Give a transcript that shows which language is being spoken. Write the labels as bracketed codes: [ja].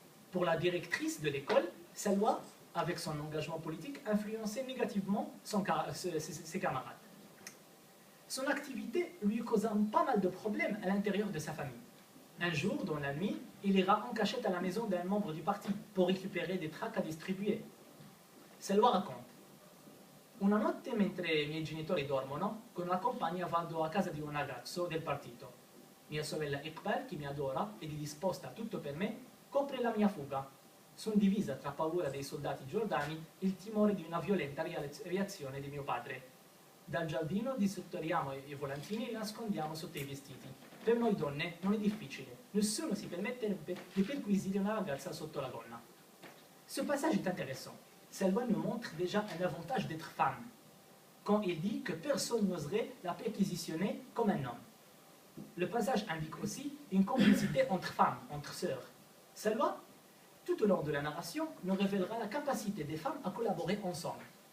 [fr] Pour la directrice de l'école, Salwa, avec son engagement politique, influençait négativement ses camarades. Son activité lui causa pas mal de problèmes à l'intérieur de sa famille. Un jour, dans la nuit, il ira en cachette à la maison d'un membre du parti pour récupérer des tracts à distribuer. [it] Salwa raconte: Una notte, mentre i miei genitori dormono, con una compagna vado a casa di un ragazzo del partito. Mia sorella Iqbal, che mi adora ed è disposta a tutto per me, copre la mia fuga. Sono divisa tra paura dei soldati giordani e il timore di una violenta reazione di mio padre. Dal giardino disottoriamo i volantini e li nascondiamo sotto i vestiti. Per noi donne non è difficile. Nessuno si permetterebbe di perquisire una ragazza sotto la gonna. [fr] Ce passage est intéressant. Salwa nous montre déjà un avantage d'être femme, quand il dit que personne n'oserait la perquisitionner comme un homme. Le passage indique aussi une complicité entre femmes, entre sœurs. Salwa, tout au long de la narration, nous révélera la capacité des femmes à collaborer ensemble.